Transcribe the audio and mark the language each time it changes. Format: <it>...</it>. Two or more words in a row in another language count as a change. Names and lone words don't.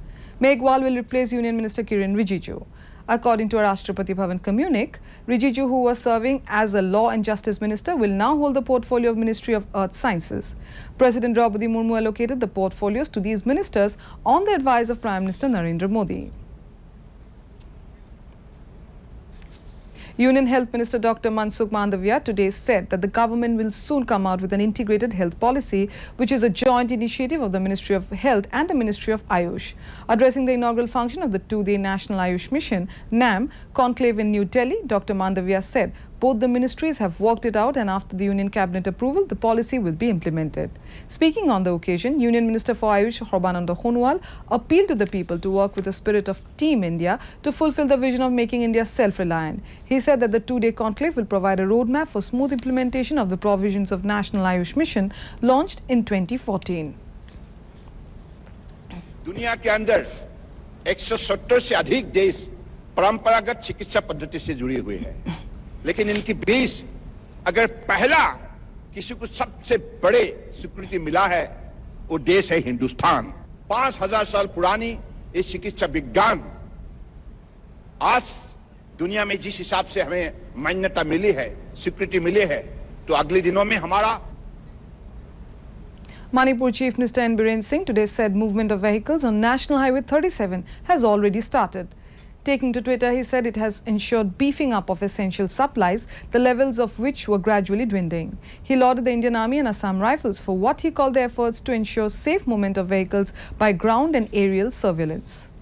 <en>Meghwal will replace Union Minister Kiren Rijiju. According to a Rashtrapati Bhavan communique, Rijiju, who was serving as a Law and Justice Minister, will now hold the portfolio of Ministry of Earth Sciences. President Draupadi Murmu allocated the portfolios to these ministers on the advice of Prime Minister Narendra Modi. Union Health Minister Dr. Mansukh Mandavia today said that the government will soon come out with an integrated health policy, which is a joint initiative of the Ministry of Health and the Ministry of Ayush. Addressing the inaugural function of the 2-day National Ayush Mission, NAM, conclave in New Delhi, Dr. Mandavia said both the ministries have worked it out and after the Union Cabinet approval, the policy will be implemented. Speaking on the occasion, Union Minister for Ayush, Sarbananda Sonowal, appealed to the people to work with the spirit of Team India to fulfill the vision of making India self-reliant. He said that the 2-day conclave will provide a roadmap for smooth implementation of the provisions of National Ayush Mission launched in 2014.</en> <hi>दुनिया के अंदर 170 से अधिक देश परंपरागत चिकित्सा पद्धति से जुड़े हुए हैं, लेकिन इनकी बीच अगर पहला किसी को सबसे बड़े स्वीकृति मिला है, वो देश है हिंदुस्तान। 5000 साल पुरानी ये चिकित्सा विज्ञान आज दुनिया में जिस हिसाब से हमें मान्यता मिली है, स्वीकृति मिली है, तो अगले दिनों में हमारा</hi> <en>Manipur Chief Minister N. Biren Singh today said movement of vehicles on National Highway 37 has already started. Taking to Twitter, he said it has ensured beefing up of essential supplies, the levels of which were gradually dwindling. He lauded the Indian Army and Assam Rifles for what he called their efforts to ensure safe movement of vehicles by ground and aerial surveillance.</en>